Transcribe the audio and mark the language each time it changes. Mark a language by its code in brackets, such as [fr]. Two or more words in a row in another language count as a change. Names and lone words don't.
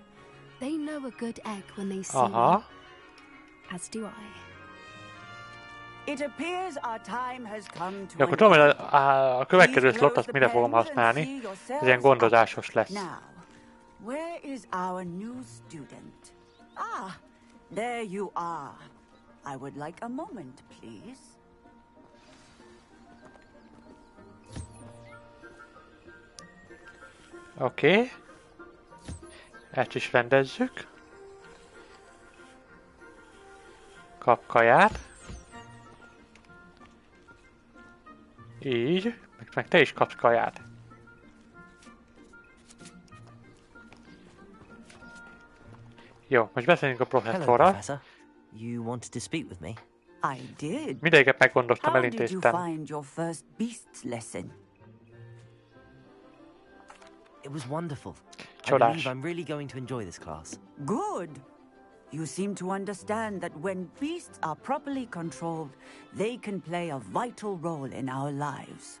[en] They know a good egg when they see Aha. one. As do I. It appears our time has come to [hu] Ja, akkor tudom, hogy a következő slot azt mire fogom használni. Ez ilyen gondozásos lesz. [en] Now, where is our new student? Ah, there you are. I would like a moment, please. [hu] Oké. Ezt is rendezzük. Kap kaját. Így. Meg te is kapsz kaját. Jó, most beszéljünk a professzorral. [en] You wanted to speak with me? I did. [hu] Mindegyiket meggondoztam, [en] How did you [hu] elintéztem. [en] find your first beasts lesson? It was wonderful. I [hu] Csodás. [en] believe I'm really going to enjoy this class. Good. You seem to understand that when beasts are properly controlled, they can play a vital role in our lives.